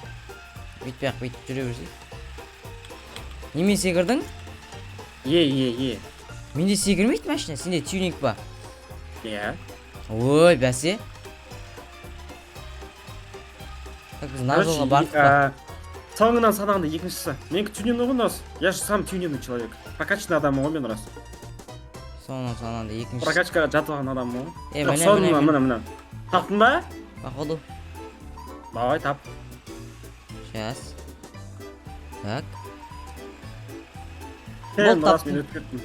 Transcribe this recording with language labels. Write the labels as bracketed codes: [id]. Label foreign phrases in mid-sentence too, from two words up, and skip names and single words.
[kk] Бүйтіп жүре берсей. Немен секірдің? Менде секірмейді машина, сенде тюнинг ба? Ой, бәсе. Біз на жолға бардық па? Соңынан санағанда екіншісі. Менікі тюнинг ғой рас. [ru] Я же сам тюнинг человек. [kk] Прокачанный адаммын ғой мен рас. Соңынан санағанда екіншісі. Прокачкаға жатып адаммын ғой. Міне. Таптың ба? [ru] Походу. [kk] Давай, тап. [ru] Сейчас. Так. [kk] Мен рас, мен өтіп кеттім.